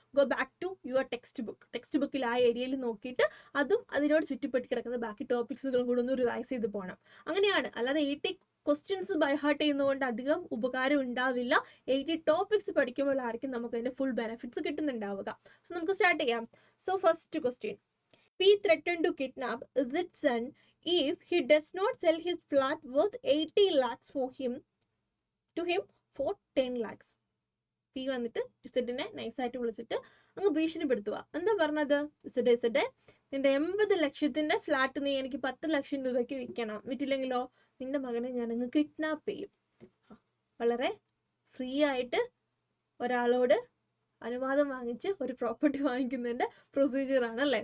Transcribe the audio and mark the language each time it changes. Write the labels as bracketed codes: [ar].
[en] go back to your text ബുക്കിൽ [ml] ആ ഏരിയയിൽ നോക്കിയിട്ട് അതും അതിനോട് ചുറ്റിപ്പറ്റി കിടക്കുന്ന ബാക്കി ടോപ്പിക്സുകളും കൂടെ ഒന്ന് റിവൈസ് ചെയ്ത് പോകണം. അങ്ങനെയാണ്. അല്ലാതെ 80 ക്വസ്റ്റ്യൻസ് ബൈ ഹാർട്ട് ചെയ്യുന്നതുകൊണ്ട് അധികം ഉപകാരം ഉണ്ടാവില്ല. 80 ടോപ്പിക്സ് പഠിക്കുമ്പോഴായിരിക്കും നമുക്ക് അതിന്റെ ഫുൾ ബെനിഫിറ്റ്സ് കിട്ടുന്നുണ്ടാവുക. സോ നമുക്ക് സ്റ്റാർട്ട് ചെയ്യാം. [en] So first question, P threatened to kidnap Z's son if he does not sell his flat worth 80 lakhs to him for 10 lakhs. [ml] P വന്നിട്ട് ഇസഡിനെ നൈസായിട്ട് വിളിച്ചിട്ട് അങ്ങ് ഭീഷണിപ്പെടുത്തുക. എന്താ പറഞ്ഞത്? ഇസഡ് നിന്റെ 80 ലക്ഷത്തിന്റെ ഫ്ലാറ്റ് നീ എനിക്ക് 10 ലക്ഷം രൂപയ്ക്ക് വിൽക്കണം, വിറ്റില്ലെങ്കിലോ നിന്റെ മകനെ ഞാൻ അങ്ങ് കിഡ്നാപ്പ് ചെയ്യും. വളരെ ഫ്രീ ആയിട്ട് ഒരാളോട് അനുവാദം വാങ്ങിച്ച് ഒരു പ്രോപ്പർട്ടി വാങ്ങിക്കുന്നതിന്റെ പ്രൊസീജിയർ ആണ് അല്ലേ?